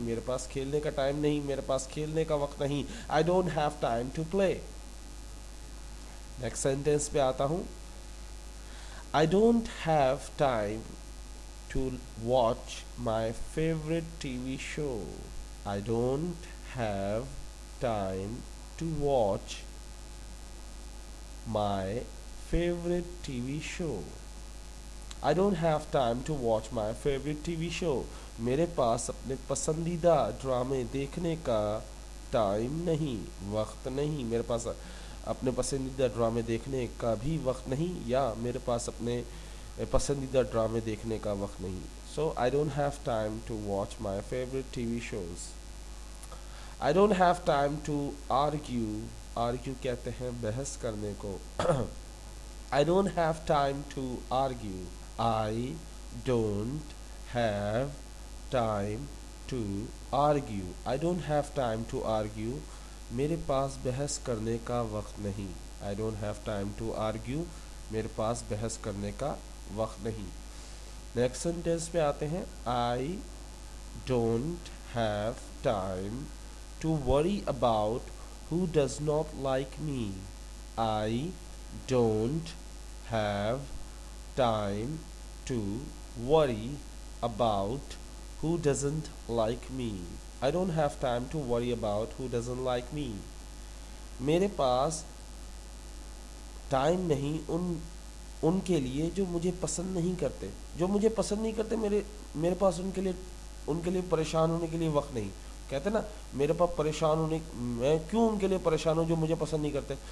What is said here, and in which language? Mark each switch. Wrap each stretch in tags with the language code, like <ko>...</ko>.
<ur>میرے پاس کھیلنے کا ٹائم نہیں. میرے پاس کھیلنے کا وقت نہیں.</ur> <en>I don't have time to play.</en> <ur>Next sentence پہ آتا ہوں.</ur> <en>I don't have time to watch my favourite T V show. I don't have time to watch my favorite TV show. I don't have time to watch my favorite TV show.</en> <ur>میرے پاس اپنے پسندیدہ ڈرامے دیکھنے کا time نہیں، وقت نہیں، میرے پاس اپنے پسندیدہ ڈرامے دیکھنے کا بھی وقت نہیں، یا میرے پاس اپنے پسندیدہ ڈرامے دیکھنے کا وقت نہیں.</ur> <en>So I don't have time to watch my favourite T V shows. I don't have time to argue.</en> <ur>Argue کہتے ہیں بحث کرنے کو.</ur> <en>I don't have time to argue. I don't have time to argue. I don't have time to argue.</en> <ur>میرے پاس بحث کرنے کا وقت نہیں.</ur> <en>I don't have time to argue.</en> <ur>میرے پاس بحث کرنے کا وقت نہیں. نیکسٹ سینٹینس پہ آتے ہیں.</ur> <en>I don't have time to worry about who does not like me. I don't have time to worry about who doesn't like me. I don't have time to worry about who doesn't like me.</en> <ur>میرے پاس time نہیں ان کے لیے جو مجھے پسند نہیں کرتے. جو مجھے پسند نہیں کرتے میرے پاس ان کے لیے پریشان ہونے کے لیے وقت نہیں. کہتے نا میرے پاس پریشان ہونے، میں کیوں ان کے لیے پریشان ہوں جو مجھے پسند نہیں کرتے.</ur>